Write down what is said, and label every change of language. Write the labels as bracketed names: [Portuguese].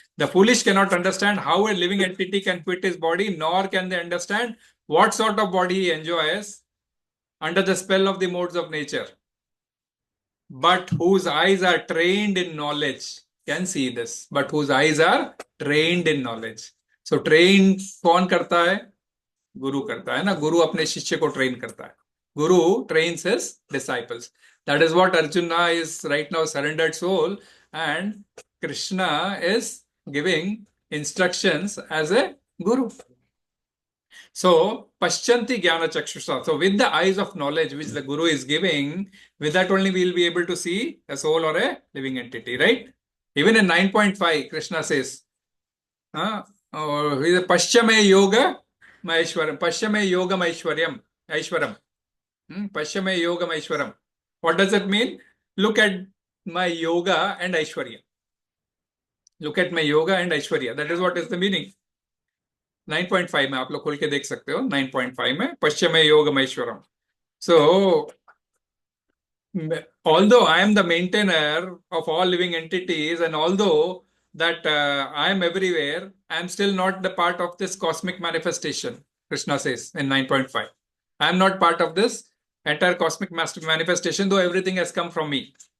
[English] The foolish cannot understand how a living entity can quit his body, nor can they understand what sort of body he enjoys under the spell of the modes of nature. But whose eyes are trained in knowledge can see this. But whose eyes are trained in knowledge. So trained [Hindi] कौन करता है? Guru करता है ना. Guru अपने शिष्य को train करता है. [English] Guru trains his disciples. That is what Arjuna is right now, surrendered soul, and Krishna is giving instructions as a guru. So, [Sanskrit] paśyati jnana chakshusha. [English] So, with the eyes of knowledge which the guru is giving, with that only we will be able to see a soul or a living entity, right? Even in 9.5, Krishna says, [Sanskrit] paśyame yoga maishwaram. Paśyame yoga maishwaram. Paśyame yoga maishwaram. [English] What does it mean? Look at my yoga and aishwarya. Look at my yoga and aishwarya. That is what is the meaning. [Hindi] 9.5 में आप लोग खोल के देख सकते हो. 9.5 में [Sanskrit] पश्चिमे योगम ऐश्वरम. [English] So, although I am the maintainer of all living entities, and although that I am everywhere, I am still not the part of this cosmic manifestation. Krishna says in 9.5, I am not part of this entire cosmic manifestation, though everything has come from me.